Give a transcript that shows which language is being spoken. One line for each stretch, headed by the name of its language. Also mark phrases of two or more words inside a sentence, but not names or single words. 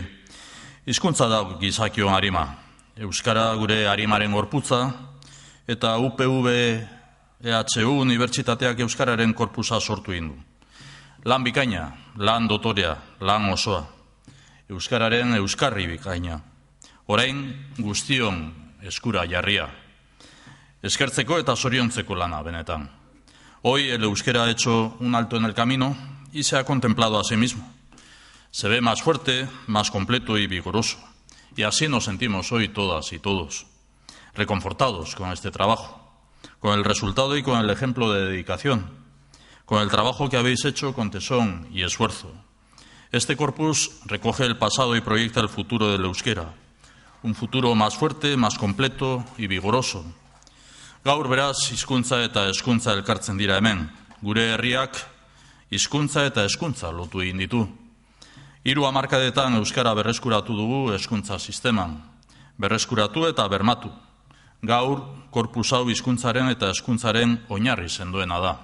Basque: Hizkuntza da gizakion arima. Euskara gure arimaren gorputza eta UPV EHU Unibertsitateak Euskararen korpusa sortu indu. Lan bikaina, lan dotorea, lan osoa. Euskararen euskarri bikaina. Orain guztion eskura jarria. Eskertzeko eta zoriontzeko lana benetan.
Spanish: Hoy el euskera ha hecho un alto en el camino y se ha contemplado a sí mismo. Se ve más fuerte, más completo y vigoroso. Y así nos sentimos hoy todas y todos, reconfortados con este trabajo, con el resultado y con el ejemplo de dedicación, con el trabajo que habéis hecho con tesón y esfuerzo. Este corpus recoge el pasado y proyecta el futuro del euskera, un futuro más fuerte, más completo y vigoroso.
Basque: Gaur beraz, hizkuntza eta hezkuntza elkartzen dira hemen. Gure herriak hizkuntza eta hezkuntza lotu egin ditu. 3 hamarkadetan euskara berreskuratu dugu hezkuntza sisteman. Berreskuratu eta bermatu. Gaur, korpus hau hizkuntzaren eta hezkuntzaren oinarri sendoena da.